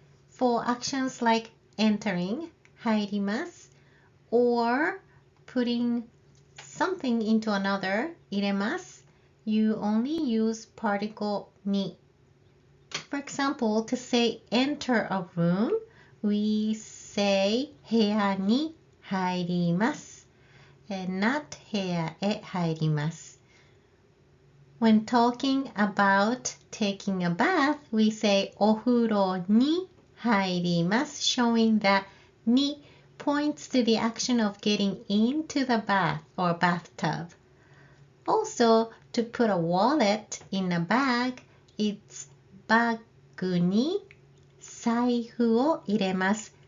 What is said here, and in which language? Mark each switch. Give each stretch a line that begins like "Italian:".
English: For actions like entering, 入ります, or putting something into another, 入れます, you only use particle ni. For example, to say enter a room, we say
Japanese: 部屋に入ります.
English: And not
Japanese: 部屋へ入ります.
English: When talking about taking a bath, we say
Japanese: お風呂に入ります,
English: showing that ni points to the action of getting into the bath or bathtub. Also, to put a wallet in a bag, it's
Japanese: バッグに財布を入れます.